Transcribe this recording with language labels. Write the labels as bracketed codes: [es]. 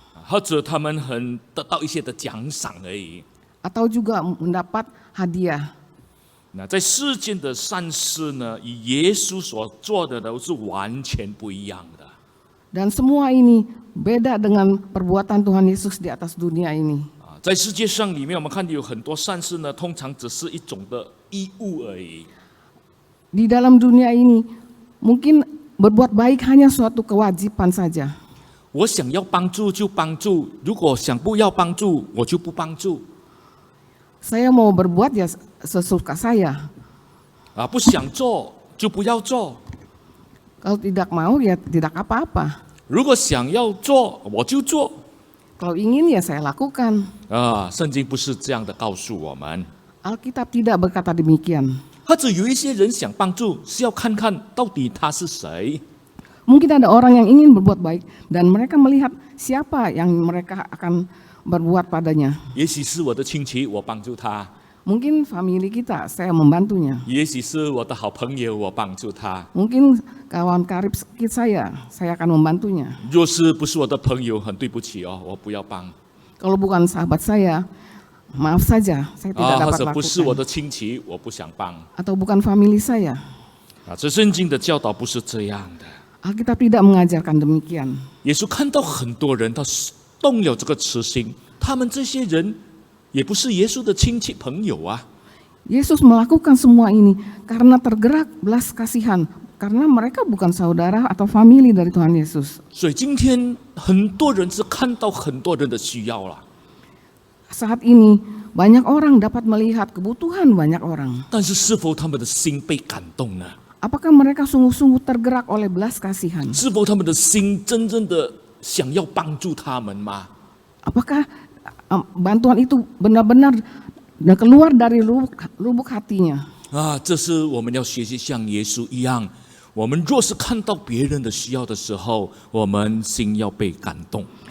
[zh] 或者他们得到一些的奖赏而已。 [id] Atau juga mendapat hadiah. [zh] 那在世间的善事呢，与耶稣所做的都是完全不一样的。 [id] Dan semua ini beda dengan perbuatan Tuhan Yesus di atas dunia ini. [zh] 在世界上里面，我们看到有很多善事呢，通常只是一种的义务而已。 [id] Di dalam dunia ini mungkin berbuat baik hanya suatu kewajiban saja. [zh] 我想要帮助就帮助，如果想不要帮助，我就不帮助。 [id] Saya mau berbuat ya sesuka saya. [zh] 不想做就不要做。 [id] Kalau tidak mau ya tidak apa-apa. [zh] 如果想要做，我就做。 [id] Kalau ingin ya saya lakukan. [zh] 圣经不是这样的告诉我们。 [id] Alkitab tidak berkata demikian. [zh] 或者有一些人想帮助，是要看看到底他是谁。 [id] Mungkin ada orang yang ingin berbuat baik dan mereka melihat siapa yang mereka akan berbuat padanya. [zh] 也许是我的亲戚，我帮助他； [id] Mungkin family kita, saya membantunya. [zh] 也许是我的好朋友，我帮助他。 [id] Mungkin kawan karib saya akan membantunya. [zh] 若是不是我的朋友，很对不起哦，我不要帮。 [id] Kalau bukan sahabat saya, maaf saja, saya tidak [zh] 或 [id] dapat [zh] 者不是我 [id] lakukan. [zh] 的亲戚，我不想帮。 [id] Atau bukan family saya. [zh] 这圣经的教导不是这样的。 [id] Alkitab tidak mengajarkan demikian. [zh] 耶稣看到很多人，他动了这个慈心，他们这些人也不是耶稣的亲戚朋友啊。 [id] Yesus melakukan semua ini karena tergerak belas kasihan, karena mereka bukan saudara atau famili dari Tuhan Yesus. [zh] 所以今天很多人是看到很多人的需要了， [id] Saat ini banyak orang dapat melihat kebutuhan banyak orang. [zh] 但是是否他们的心被感动呢？ [id] Apakah mereka sungguh-sungguh tergerak oleh belas kasihan? [zh] 是否他们的心真正的想要帮助他们吗？ [id] Apakah bantuan itu benar-benar keluar dari lubuk hatinya? [zh] 这是我们要学习像耶稣一样。我们若是看到别人的需要的时候，我们心要被感动。